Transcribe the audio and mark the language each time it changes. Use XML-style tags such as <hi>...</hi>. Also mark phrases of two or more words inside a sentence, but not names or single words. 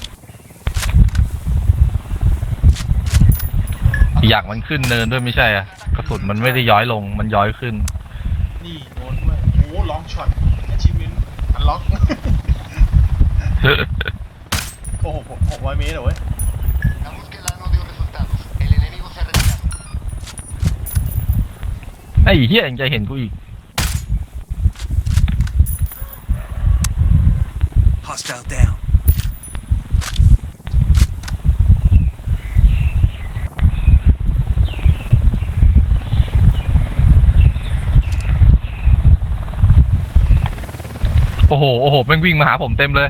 <th>อยากมันขึ้นเนินด้วยไม่ใช่อ่ะกระสุนมันไม่ได้ย้อยลงมันย้อยขึ้น นี่โดนด้วยโอ้ลองช็อต</th> <en>achievement unlock</en> <th>โอ้โห600 เมตรเหรอเว้ย</th> <es>La búsqueda no dio resultados. El enemigo se ha retirado.</es> <th>ไอ้เหี้ยยังจะเห็นกูอีก</th> <en>Hostile down.</en> <th>โอ้โหแม่งวิ่งมาหาผมเต็มเลย</th>